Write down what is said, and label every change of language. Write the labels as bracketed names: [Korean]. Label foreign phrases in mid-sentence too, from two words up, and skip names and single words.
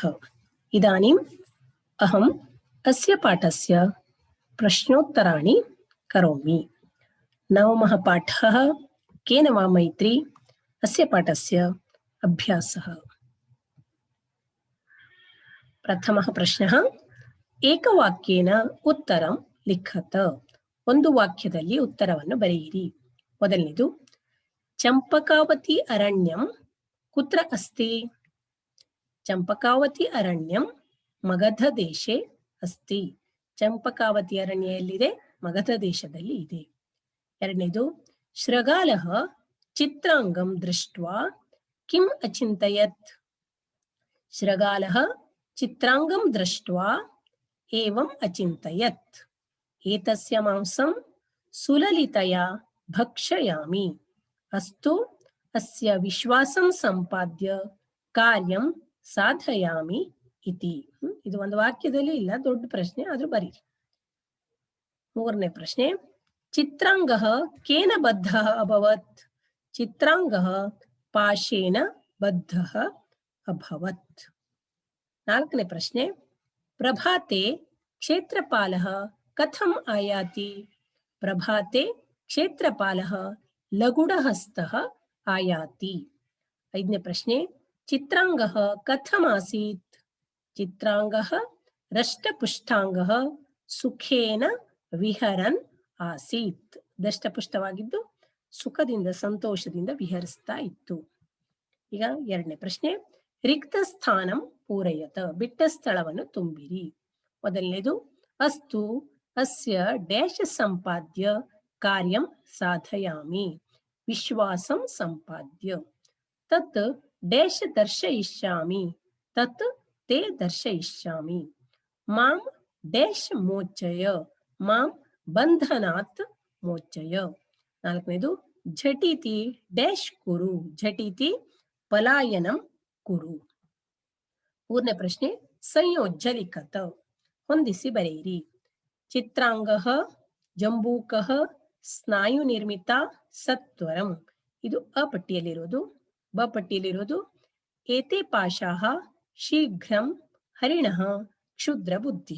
[Sanskrit] इदानीम् अहम् अस्य पाठस्य प्रश्नोत्तराणि करोमि। नवमः पाठः केन वा मैत्री अस्य पाठस्य अभ्यासः। प्रथमः प्रश्नः ಏಕವಾಕ್ಯೇನ ಉತ್ತರಂ ಲಿಖತ. [Kannada] ಒಂದು ವಾಕ್ಯದಲ್ಲಿ ಉತ್ತರವನ್ನು ಬರೆಯಿರಿ. ಮೊದಲನೇದು, [Sanskrit] ಚಂಪಕಾವತಿ ಅರಣ್ಯಂ ಕುತ್ರ ಅಸ್ತಿ? ಚಂಪಕಾವತಿ ಅರಣ್ಯಂ ಮಗಧ ದೇಶೆ ಅಸ್ತಿ. [Kannada] ಚಂಪಕಾವತಿ ಅರಣ್ಯ ಎಲ್ಲಿದೆ? ಮಗಧ ದೇಶದಲ್ಲಿ ಇದೆ. [Sanskrit] ಎರಡನೇದು, ಶೃಗಾಲಃ ಚಿತ್ರಾಂಗಂ ದೃಷ್ಟ್ವಾ ಕಿಂ ಅಚಿಂತಯತ್? ಶೃಗಾಲಃ ಚಿತ್ರಾಂಗಂ ದೃಷ್ಟ್ವಾ एवम् अचिन्तयत्, एतस्य मांसं सुललितया भक्षयामि, अस्तु अस्य विश्वासं संपाद्य कार्यं साधयामि इति. [Kannada] ಇದು ಒಂದು ವಾಕ್ಯದಲ್ಲಿ ಇಲ್ಲ, ದೊಡ್ಡ ಪ್ರಶ್ನೆ, ಆದ್ರೂ ಬರೀರಿ. ಮೂರನೇ ಪ್ರಶ್ನೆ, [Sanskrit] ಚಿತ್ರಾಂಗಃ ಕೇನ ಬದ್ಧಃ ಅಭವತ್? ಚಿತ್ರಾಂಗಃ ಪಾಶೇನ ಬದ್ಧಃ ಅಭವತ್. [Kannada] ನಾಲ್ಕನೇ ಪ್ರಶ್ನೆ, [Sanskrit] ಪ್ರಭಾತೆ ಕ್ಷೇತ್ರಪಾಲಃ ಕಥಂ ಆಯಾತಿ? ಪ್ರಭಾತೆ ಕ್ಷೇತ್ರಪಾಲಃ ಲಗುಡಹಸ್ತಃ ಆಯಾತಿ. [Kannada] ಐದನೇ ಪ್ರಶ್ನೆ, [Sanskrit] ಚಿತ್ರಾಂಗಃ ಕಥಂ ಆಸೀತ್? ಚಿತ್ರಾಂಗಃ ದಷ್ಟಪುಷ್ಟಾಂಗಃ ಸುಖೇನ ವಿಹರನ್ ಆಸೀತ್. [Kannada] ದಷ್ಟಪುಷ್ಟವಾಗಿದ್ದು ಸುಖದಿಂದ ಸಂತೋಷದಿಂದ ವಿಹರಿಸ್ತಾ ಇತ್ತು. ಈಗ ಎರಡನೇ ಪ್ರಶ್ನೆ, [Sanskrit] ರಿಕ್ತ ಸ್ಥಾನಂ ಪೂರಯತ. [Kannada] ಬಿಟ್ಟ ಸ್ಥಳವನ್ನು ತುಂಬಿರಿ. [Sanskrit] ಮೊದಲನೇದು, ಅಸ್ತು ಅಸ್ಯ ಡ್ಯಾಶ್ ಸಂಪಾದ್ಯ ಕಾರ್ಯಂ ಸಾಧಯಾಮಿ, ವಿಶ್ವಾಸಂ ಸಂಪಾದ್ಯ. ತತ್ ಡ್ಯಾಶ್ ದರ್ಶಯಿಷ್ಯಾಮಿ, ತತ್ ತೇ ದರ್ಶಯಿಷ್ಯಾಮಿ. ಮಾಂ ಡ್ಯಾಶ್ ಮೋಚಯ, ಮಾಂ ಬಂಧನಾತ್ ಮೋಚಯ. ನಾಲ್ಕನೇದು, ಝಟಿತಿ ಡ್ಯಾಶ್ ಕುರು, ಝಟಿತಿ ಪಲಾಯನಂ ಕುರು. [Kannada] ಮೂರನೇ ಪ್ರಶ್ನೆ, [Sanskrit] ಸಂಯೋಜ್ಯ ಲಿಖತ. [Kannada] ಹೊಂದಿಸಿ ಬರೆಯಿರಿ. [Sanskrit] ಚಿತ್ರಾಂಗಃ ಜಂಬೂಕಃ ಸ್ನಾಯು ನಿರ್ಮಿತ ಸತ್ವರಂ. [Kannada] ಇದು ಅ ಪಟ್ಟಿಯಲ್ಲಿರೋದು. ಬ ಪಟ್ಟಿಯಲ್ಲಿರೋದು [Sanskrit] ಏತೆ ಪಾಶಾಃ ಶೀಘ್ರಂ ಹರಿಣಃ ಕ್ಷುದ್ರ ಬುದ್ಧಿಃ.